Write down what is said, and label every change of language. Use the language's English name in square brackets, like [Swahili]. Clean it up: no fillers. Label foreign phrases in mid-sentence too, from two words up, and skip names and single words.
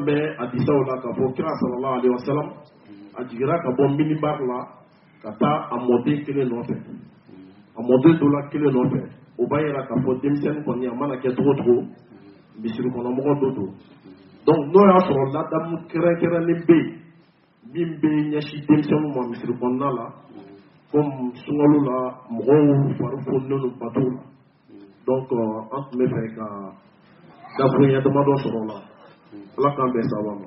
[Bambara] mɛn hadisaw la ka fɔ kira [Arabic] صلى الله عليه وسلم [Bambara] a jigira ka bɔ minibar la ka taa a mɔden kelen nɔfɛ a mɔden dɔ la kelen nɔfɛ o b'a yira k'a fɔ denmisɛnnin kɔni a mana kɛ cogo o cogo misiri kɔnɔmɔgɔ dɔ don donc n'o y'a sɔrɔ ladamu kɛrɛnkɛrɛnnen bɛ yen min bɛ ɲɛsin denmisɛnninw ma misiri kɔnɔna la comme sunkalo la mɔgɔw fari fonilen don bateau la donc an tun bɛ fɛ ka dakuruɲɛ damadɔ sɔrɔ o la ala k'an bɛn sababa ma.